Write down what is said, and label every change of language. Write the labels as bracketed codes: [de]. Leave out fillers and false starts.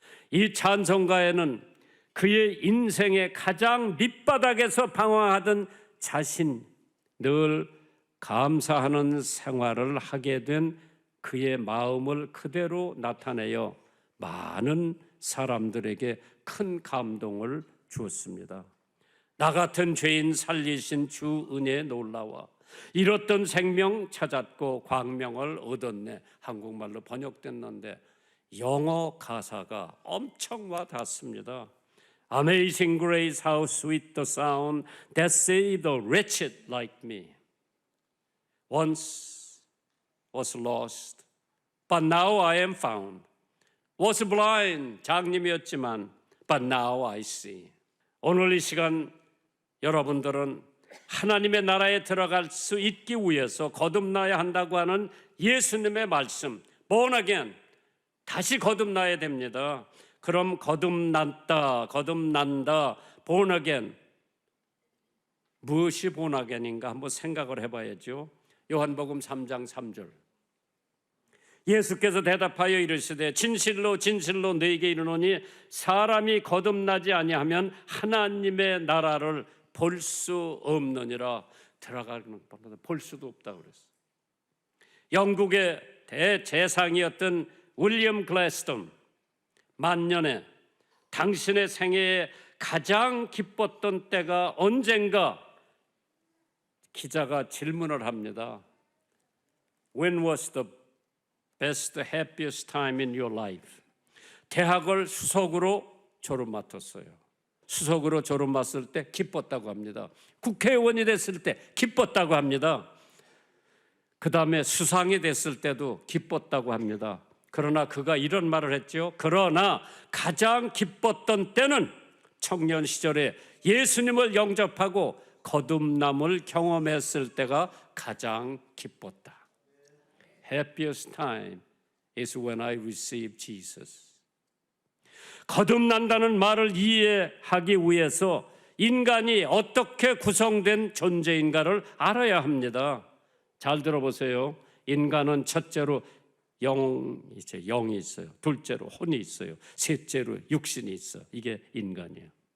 [ko] 이 찬송가에는 그의 인생의 가장 밑바닥에서 방황하던 자신, 늘 감사하는 생활을 하게 된 그의 마음을 그대로 나타내어 많은 사람들에게 큰 감동을 주었습니다. 나 같은 죄인 살리신 주 은혜에 놀라워 잃었던 생명 찾았고 광명을 얻었네. 한국말로 번역됐는데 영어 가사가 엄청 와닿습니다. [en] Amazing grace, how sweet the sound that saved a wretched like me. Once was lost, but now I am found. Was blind, [ko] 장님이었지만, [en] but now I see. [ko] 오늘 이 시간 여러분들은 하나님의 나라에 들어갈 수 있기 위해서 거듭나야 한다고 하는 예수님의 말씀, born again, 다시 거듭나야 됩니다. 그럼 거듭난다, born again. 무엇이 born again인가 한번 생각을 해봐야죠. 요한복음 3장 3절. 예수께서 대답하여 이르시되 진실로 진실로 너희에게 이르노니 사람이 거듭나지 아니하면 하나님의 나라를 볼 수 없느니라. 들어가는 법마다 볼 수도 없다고 그랬어요. 영국의 대재상이었던 윌리엄 글래스톤, 만년에 당신의 생애에 가장 기뻤던 때가 언젠가 기자가 질문을 합니다. [en] When was the best, happiest time in your life? [ko] 대학을 수석으로 졸업 맡았어요. 수석으로 졸업 맡을 때 기뻤다고 합니다. 국회의원이 됐을 때 기뻤다고 합니다. 그 다음에 수상이 됐을 때도 기뻤다고 합니다. 그러나 그가 이런 말을 했죠. 그러나 가장 기뻤던 때는 청년 시절에 예수님을 영접하고 거듭남을 경험했을 때가 가장 기뻤다. [en] Happiest time is when I received Jesus. [ko] 거듭난다는 말을 이해하기 위해서 인간이 어떻게 구성된 존재인가를 알아야 합니다. 잘 들어보세요. 인간은 첫째로 영이 있어요. 둘째로 혼이 있어요. 셋째로 육신이 있어. 이게 인간이에요.